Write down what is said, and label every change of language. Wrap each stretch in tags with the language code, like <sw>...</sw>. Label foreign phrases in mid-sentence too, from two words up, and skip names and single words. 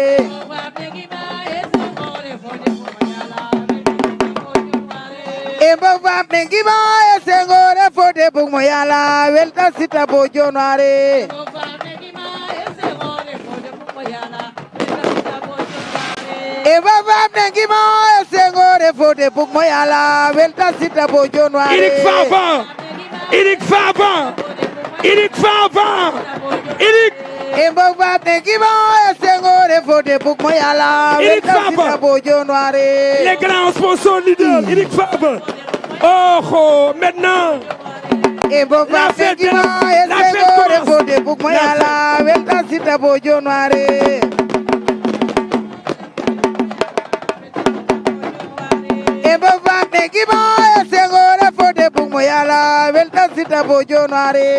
<srr>Imbo fam nengi mo esengore fode bug mo yala welta Siteu bo Dionewar Imbo fam nengi mo esengore fode bug mo yala welta Siteu bo Dionewar Irik Fafa Imbo fam nengi mo esengore fode bug mo yala welta Siteu bo Dionewar</srr> <fr>les grands sponsors leaders Irik Fafa oh maintenant</fr> <srr>Imbo fam nengi mo esengore fode bug mo yala welta Siteu bo Dionewar Imbo fam nengi mo esengore fode bug mo yala welta Siteu bo Dionewar</srr>